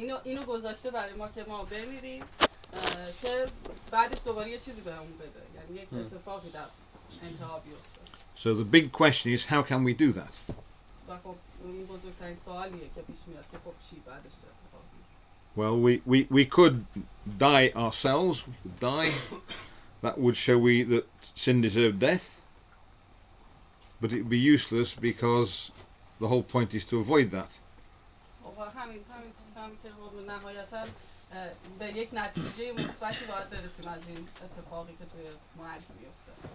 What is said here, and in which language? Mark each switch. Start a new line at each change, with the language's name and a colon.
Persian: اینو گذاشته برای ما که ما بمیریم که بعدش دوباره یه چیزی بهمون بده، یعنی یک اتفاقی در انتها بیفته.
English: So the big question is, how can we do that?
Persian: و خب این بزرگترین سوالیه که پیش میاد که خب چی بعدش اتفاق میفته.
English: Well, we could die ourselves. We could die. That would show that sin deserved death. But it would be useless because the whole point is to avoid that.
Persian: خب همین که نهایتاً به یک نتیجه مثبتی باید برسیم از این اتفاقی که توی مرگ میفته.